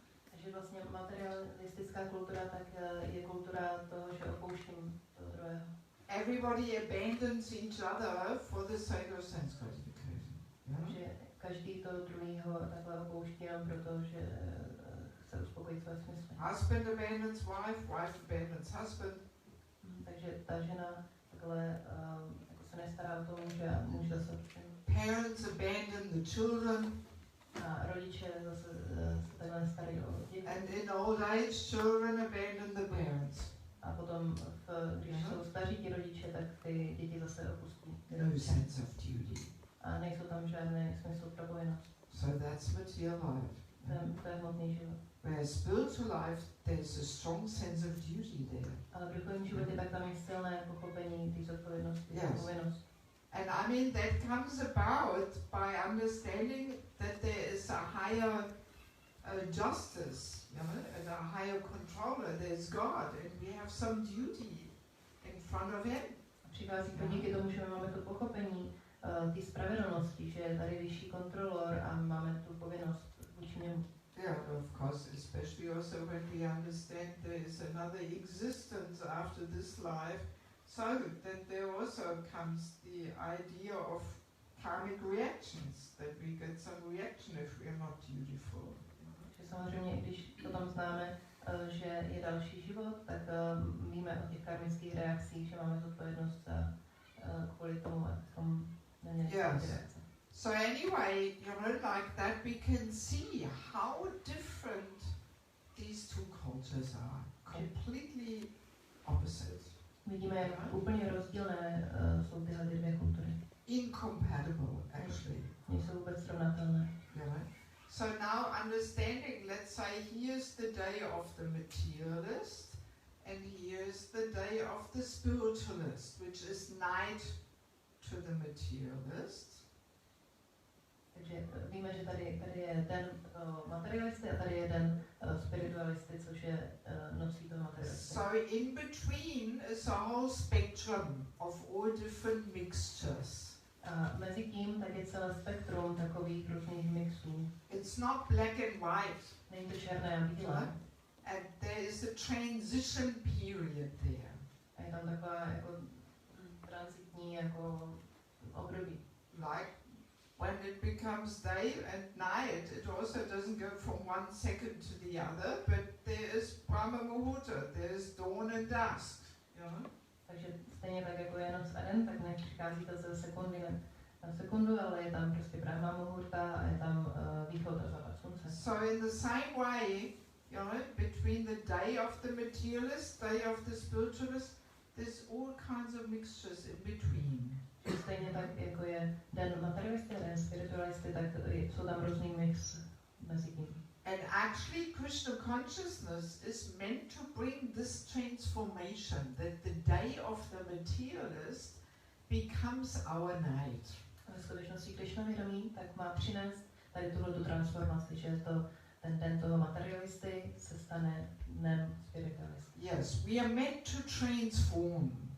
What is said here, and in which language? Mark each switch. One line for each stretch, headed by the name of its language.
Czech: Takže vlastně materialistická kultura tak je kultura toho, že opouštím toho druhého.
English: Everybody abandons each other for the sake of sense gratification.
Czech: Takže každý to druhýho takhle opouští jenom proto, že chce uspokojit své smysly.
English: Husband abandons wife, wife abandons husband.
Czech: Takže ta žena takhle jako se nestará o to muže a muž zase
English: Parents abandon the children.
Czech: A rodiče zase se takhle starají o děti.
English: And in old age, children abandon the parents.
Czech: A potom, když jsou staří ti rodiče, tak ty děti zase opustí.
English: No sense of duty.
Czech: A nejsou tam žádný smysl pro povinnost.
English: So that's material life.
Czech: To je hmotný život.
English: Whereas spiritual life, there's a strong sense of duty there.
Czech: Ale v duchovním životě tak tam je silné pochopení té zodpovědnosti, povinnost.
English: And I mean that comes about by understanding that there is a higher justice, and a higher controller. There's God, and we have some duty in front of Him.
Czech: Přichází to díky tomu, že máme to pochopení, té spravedlnosti, že je tady vyšší kontrolor a máme tu povinnost vůči němu.
English: Yeah, of course, especially also when we understand there is another existence after this life, so that there also comes the idea of karmic reactions, that we get some reaction if we are not dutiful.
Czech: Že samozřejmě, když potom známe, že je další život, tak víme o těch karmických reakcích, že máme zodpovědnost kvůli tomu, abychom neměli reakce.
English: So anyway, like that we can see how different these two cultures are. Completely opposite.
Czech: Vidíme, jak úplně rozdílné jsou tyhle dvě kultury.
English: Incompatible, actually.
Czech: Nejsou vůbec srovnatelné.
English: So now understanding, let's say here's the day of the materialist and here's the day of the spiritualist, which is night to the materialist.
Czech: Takže víme, že tady je den materialisty a tady je den spiritualisty, což je nocí toho materialisty.
English: So in between is a whole spectrum of all different mixtures.
Czech: A mezi tím tak je celé spektrum takových různých mixů.
English: It's not black and white.
Czech: Není to černé a bílé.
English: And there is a transition period there.
Czech: A je tam taková jako transitní jako období.
English: Like when it becomes day and night, it also doesn't go from one second to the other, but there is Brahma Muhurta, there is dawn and dusk.
Czech: Takže stejně tak jako je noc a den, tak nepřichází to ze sekundy na sekundu, ale je tam prostě Brahma Muhurta a je tam východ a západ slunce.
English: So in the same way, between the day of the materialist, day of the spiritualist, there's all kinds of mixtures in between.
Czech: Stejně tak jako je den materialisty a den spiritualisty, tak jsou tam různý mix mezi tím.
English: And actually Krishna consciousness is meant to bring this transformation, that the day of the materialist becomes our night.
Czech: A ve skutečnosti Krishna vědomí tak má přinést tady tuto transformaci, že to ten den toho materialisty se stane dnem spiritualisty.
English: Yes, we are meant to transform.